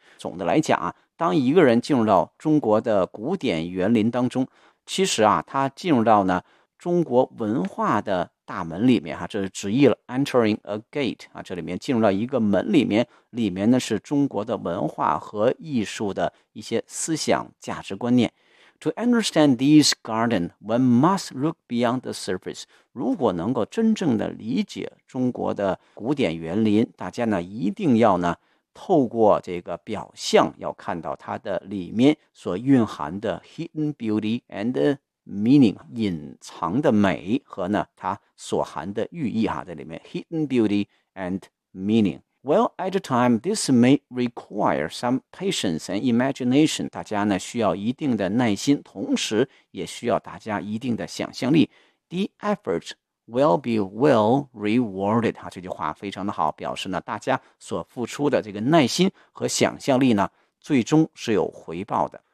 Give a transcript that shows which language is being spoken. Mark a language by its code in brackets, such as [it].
[zh] 总的来讲啊，当一个人进入到中国的古典园林当中，其实啊，他进入到呢中国文化的大门里面哈，这是直译了 [en] entering a gate [zh] 啊，这里面进入到一个门里面，里面呢是中国的文化和艺术的一些思想价值观念。 [en] To understand these gardens, one must look beyond the surface. [zh] 如果能够真正的理解中国的古典园林，大家呢一定要呢透过这个表象，要看到它的里面所蕴含的 [en] hidden beauty and meaning, [zh] 隐藏的美和呢它所含的寓意啊，在里面 hidden beauty and meaning. [en] Well, at the time, this may require some patience and imagination. [zh] 大家呢需要一定的耐心，同时也需要大家一定的想象力。 [en] The effort. Will be well rewarded. [zh] 这句话非常的好，表示呢大家所付出的这个耐心和想象力呢最终是有回报的。